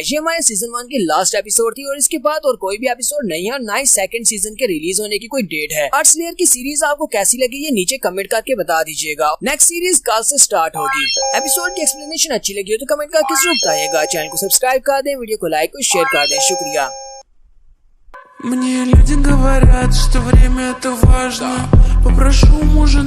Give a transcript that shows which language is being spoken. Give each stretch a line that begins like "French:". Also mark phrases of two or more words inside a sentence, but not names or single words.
Hindi: ये हमारे सीजन 1 की
English: last episode
Hindi: थी और इसके बाद और कोई भी एपिसोड नहीं है और ना ही
English: second season
Hindi: के रिलीज होने की कोई डेट है। आर्ट स्लेयर की सीरीज आपको कैसी लगी ये नीचे कमेंट करके बता दीजिएगा।
English: next series
Hindi: कल से स्टार्ट होगी। एपिसोड की एक्सप्लेनेशन अच्छी लगी हो तो कमेंट करके जरूर बताइएगा। चैनल को सब्सक्राइब कर दें, वीडियो को लाइक और शेयर कर दें। शुक्रिया।
Russian: Мне люди говорят, что время это важно. Попрошу мужа